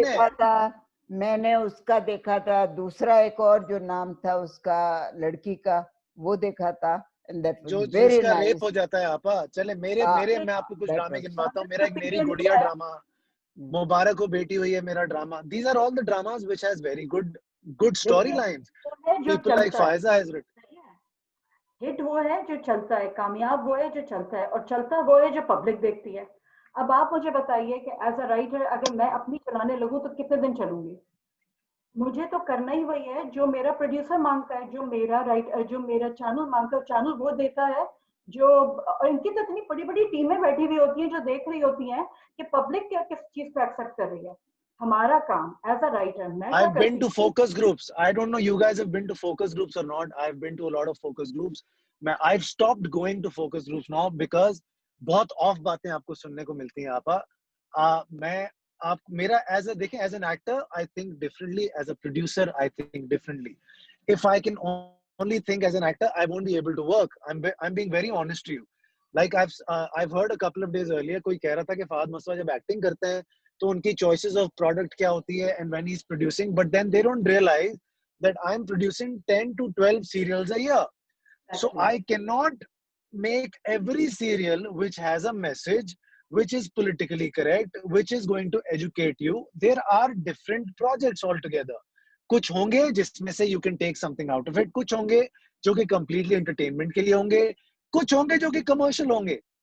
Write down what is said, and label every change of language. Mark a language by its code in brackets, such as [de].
[hi] देखा था, मैंने उसका देखा था, दूसरा एक और जो नाम था उसका लड़की का, वो देखा था। जो जिसका रेप हो जाता है आपा। चले मेरे मैं आपको कुछ ड्रामे गिनवाता हूँ। मेरी गुड़िया ड्रामा, मुबारक हो बेटी हुई है मेरा drama. [en] These are all the dramas which has very good storylines. People like Faiza has written. [hi] Hit वो है जो चलता है, कामयाब वो है जो चलता है, और चलता वो है जो पब्लिक देखती है। अब आप मुझे बताइए कि एज अ राइटर अगर मैं अपनी चलाने लगूं तो कितने दिन चलूंगी? मुझे तो करना ही वही है जो मेरा प्रोड्यूसर मांगता है, जो मेरा चैनल मांगता है, चैनल वो देता है। जो और इनकी तो इतनी बड़ी बड़ी टीमें बैठी हुई होती हैं जो देख रही होती हैं कि पब्लिक क्या किस चीज को एक्सेप्ट कर रही है। हमारा काम एज अ राइटर, मैं [en] I've been to focus groups. I don't know you guys have been to focus groups or not. I've been to a lot of focus groups. I've stopped going to focus groups now because [hi] बहुत of बातें आपको सुनने को मिलती हैं आपा। मैं आप मेरा देखें [en] As an actor I think differently, as a producer I think differently. If I can only think as an actor, I won't be able to work. I'm being very honest to you. Like I've heard a couple of days earlier, [hi] कोई कह रहा था कि फहद मसवा जब acting करते हैं तो उनकी choices of product क्या होती है, [en] and when he's producing, but then they don't realize that I'm producing 10 to 12 serials a year. So I cannot make every serial which has a message, which is politically correct, which is going to educate you. There are different projects altogether. [hi] कुछ होंगे जिसमें से [en] you can take something out of it, [hi] कुछ होंगे जो कि completely entertainment के लिए होंगे, कुछ होंगे जो कि commercial होंगे।